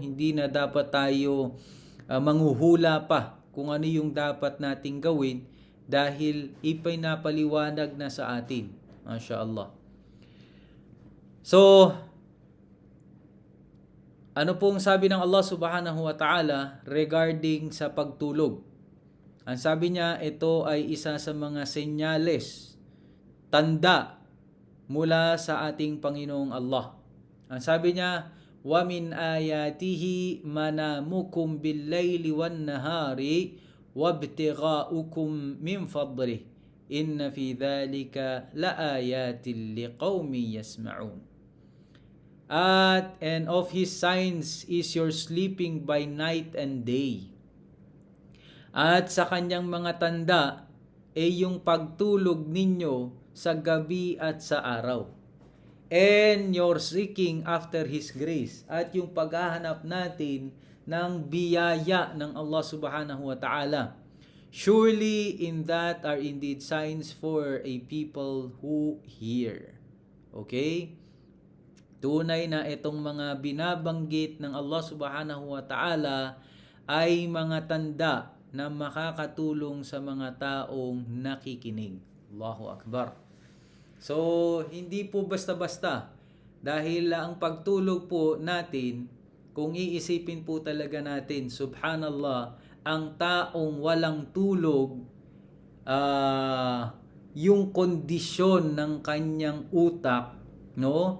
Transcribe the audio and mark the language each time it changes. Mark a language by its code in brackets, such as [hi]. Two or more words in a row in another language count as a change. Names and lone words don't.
[tl] Hindi na dapat tayo manghuhula pa kung ano yung dapat nating gawin dahil ipinapaliwanag na sa atin. Masha'Allah. So, ano pong sabi ng Allah [ar] سبحانه وتعالى [tl] regarding sa pagtulog? Ang sabi niya, ito ay isa sa mga senyales, tanda mula sa ating Panginoong Allah. Ang sabi niya, [ar] ومن آياته منامكم بالليل والنهار وابتغاؤكم من فضله إن في ذلك لآيات لقوم يسمعون. [en] And of his signs is your sleeping by night and day. [tl] At sa kanyang mga tanda yung pagtulog ninyo sa gabi at sa araw. [en] And your seeking after His grace. [tl] At yung paghahanap natin ng biyaya ng Allah [ar] سبحانه وتعالى. [en] Surely in that are indeed signs for a people who hear. [tl] Okay? Tunay na itong mga binabanggit ng Allah [ar] سبحانه وتعالى [tl] ay mga tanda na makakatulong sa mga taong nakikinig. [ar] الله أكبر. [tl] So, hindi po basta-basta. Dahil ang pagtulog po natin, kung iisipin po talaga natin, subhanallah, ang taong walang tulog, yung kondisyon ng kanyang utak, no?